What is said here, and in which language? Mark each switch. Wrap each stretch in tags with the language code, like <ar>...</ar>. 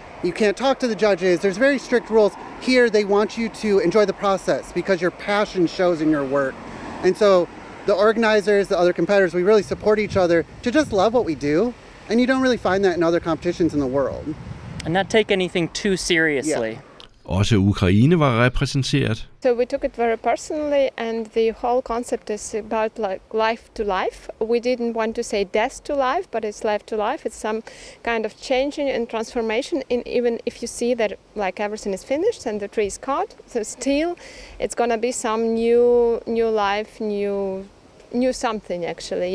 <en>You can't talk to the judges. There's very strict rules. Here they want you to enjoy the process because your passion shows in your work. And so the organizers, the other competitors, we really support each other to just love what we do. And you don't really find that in other competitions in the world. And not take anything too seriously. Yeah.</en> <da>Også Ukraine var repræsenteret.</da> <en>So we took it very personally, and the whole concept is about like life to life. We didn't want to say death to life, but it's life to life. It's some kind of changing and transformation. In even if you see that like everything is finished and the tree is cut, so still it's gonna be some new life, new something actually.</en>